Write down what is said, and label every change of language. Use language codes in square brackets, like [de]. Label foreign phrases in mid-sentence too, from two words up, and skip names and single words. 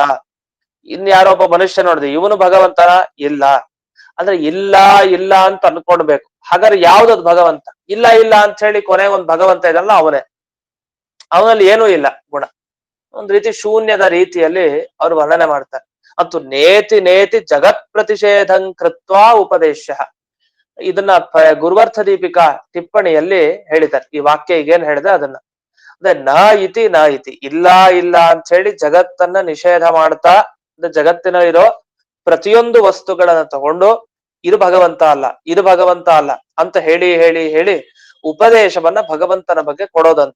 [kn] ಇನ್ ಯಾರೋ ಒಬ್ಬ ಮನುಷ್ಯ ನೋಡಿದ್ವಿ, ಇವನು ಭಗವಂತನ? ಇಲ್ಲ. ಅಂದ್ರೆ ಇಲ್ಲ ಇಲ್ಲ ಅಂತ ಅನ್ಕೊಳ್ಬೇಕು. ಹಾಗಾದ್ರೆ ಯಾವ್ದದ್ ಭಗವಂತ? ಇಲ್ಲ ಇಲ್ಲ ಅಂತ ಹೇಳಿ ಕೊನೆ ಒಂದ್ ಭಗವಂತ ಇದಲ್ಲ, ಅವನೇ. ಅವನಲ್ಲಿ ಏನೂ ಇಲ್ಲ ಗುಣ. ಒಂದ್ ರೀತಿ ಶೂನ್ಯದ ರೀತಿಯಲ್ಲಿ ಅವ್ರು ವರ್ಣನೆ ಮಾಡ್ತಾರೆ. [sa] ಮತ್ತು ನೇತಿ ನೇತಿ ಜಗತ್ ಪ್ರತಿಷೇಧಂ ಕೃತ್ವಾ ಉಪದೇಶ. [kn] ಇದನ್ನ ಗುರುವರ್ಥ ದೀಪಿಕಾ ಟಿಪ್ಪಣಿಯಲ್ಲಿ ಹೇಳಿದ್ದಾರೆ. ಈ ವಾಕ್ಯ ಈಗೇನ್ ಹೇಳಿದೆ ಅದನ್ನ, ಅದೇ [sa] ನ ಇತಿ ನ ಇತಿ, [kn] ಇಲ್ಲ ಇಲ್ಲ ಅಂತ ಹೇಳಿ ಜಗತ್ತನ್ನ ನಿಷೇಧ ಮಾಡ್ತಾ, ಅಂದ್ರೆ ಜಗತ್ತಿನಲ್ಲಿರೋ ಪ್ರತಿಯೊಂದು ವಸ್ತುಗಳನ್ನ ತಗೊಂಡು ಇದು ಭಗವಂತ ಅಲ್ಲ, ಇದು ಭಗವಂತ ಅಲ್ಲ ಅಂತ ಹೇಳಿ ಹೇಳಿ ಹೇಳಿ ಉಪದೇಶವನ್ನ ಭಗವಂತನ ಬಗ್ಗೆ ಕೊಡೋದಂತೆ.